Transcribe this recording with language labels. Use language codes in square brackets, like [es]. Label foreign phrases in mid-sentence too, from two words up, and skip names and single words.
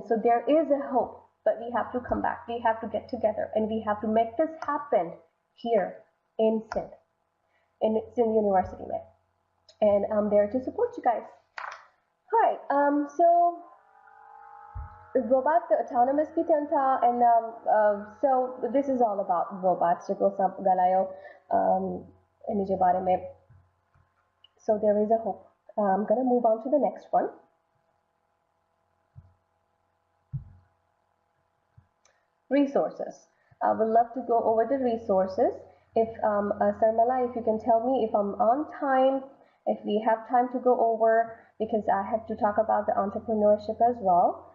[en] So there is a hope, but we have to come back. We have to get together and we have to make this happen here in Sindh. And it's in the university, man. And I'm there to support you guys. All right, so robot the autonomous [sd] به ٿين ٿا, [en] and so this is all about robots [sd] جيڪو سڀ ڳالهايو اين جي باري ۾. [en] So there is a hope. I'm going to move on to the next one. Resources. I would love to go over the resources. If Sarmala, if you can tell me if I'm on time, if we have time to go over, because I have to talk about the entrepreneurship as well.